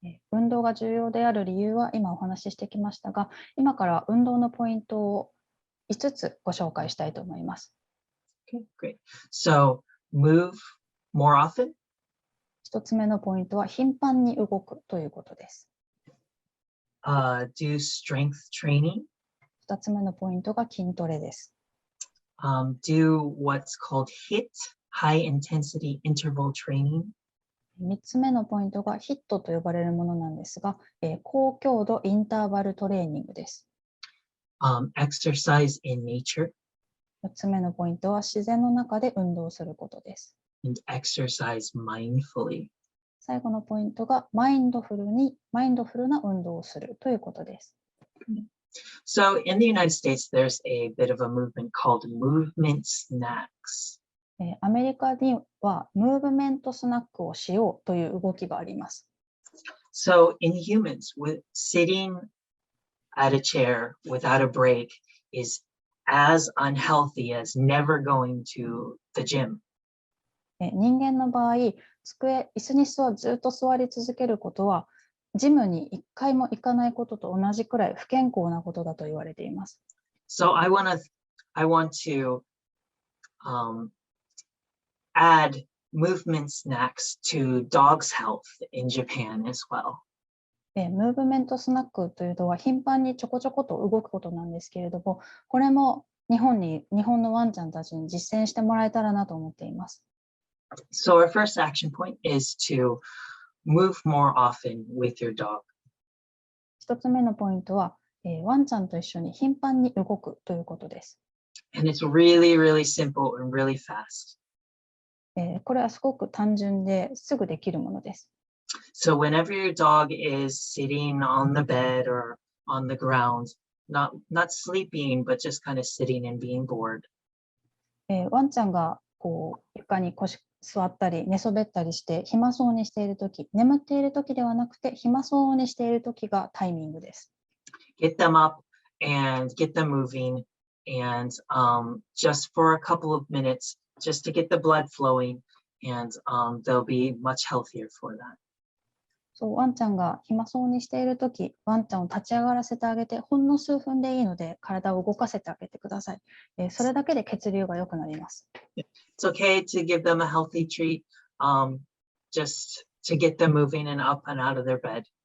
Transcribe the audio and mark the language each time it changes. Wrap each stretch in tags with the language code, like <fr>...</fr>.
<ja>運動が重要である理由は今お話ししてきましたが、今から運動のポイントを5つご紹介したいと思います。</ja> <en>Okay, great. So move more often.</en> <ja>1つ目のポイントは頻繁に動くということです。</ja> <en>Do strength training.</en> <ja>2つ目のポイントが筋トレです。</ja> <en>Do what's called HIIT, high intensity interval training.</en> <ja>3つ目のポイントがヒットと呼ばれるものなんですが、高強度インターバルトレーニングです。</ja> <en>Exercise in nature.</en> <ja>4つ目のポイントは自然の中で運動することです。</ja> <en>And exercise mindfully.</en> <ja>最後のポイントがマインドフルな運動をするということです。</ja> <en>So in the United States, there's a bit of a movement called movement snacks.</en> <ja>アメリカにはムーブメントスナックをしようという動きがあります。</ja> <en>So in humans, sitting at a chair without a break is as unhealthy as never going to the gym.</en> <ja>人間の場合、椅子にずっと座り続けることは、ジムに1回も行かないことと同じくらい不健康なことだと言われています。</ja> <en>So I want to add movement snacks to dogs' health in Japan as well.</en> <ja>ムーブメントスナックというのは頻繁にちょこちょこと動くことなんですけれども、これも日本のワンちゃんたちに実践してもらえたらなと思っています。</ja> <en>So our first action point is to move more often with your dog.</en> <ja>1つ目のポイントは、ワンちゃんと一緒に頻繁に動くということです。</ja> <en>And it's really, really simple and really fast.</en> <ja>これはすごく単純ですぐできるものです。</ja> <en>So whenever your dog is sitting on the bed or on the ground, not sleeping, but just kind of sitting and being bored.</en> <ja>ワンちゃんが床に座ったり寝そべったりして暇そうにしているとき、眠っているときではなくて暇そうにしているときがタイミングです。</ja> <en>Get them up and get them moving, and just for a couple of minutes, just to get the blood flowing, and they'll be much healthier for that.</en> <ja>そうワンちゃんが暇そうにしているとき、ワンちゃんを立ち上がらせてあげて、ほんの数分でいいので体を動かせてあげてください。それだけで血流が良くなります。</ja> <en>It's okay to give them a healthy treat, just to get them moving and up and out of their bed.</en>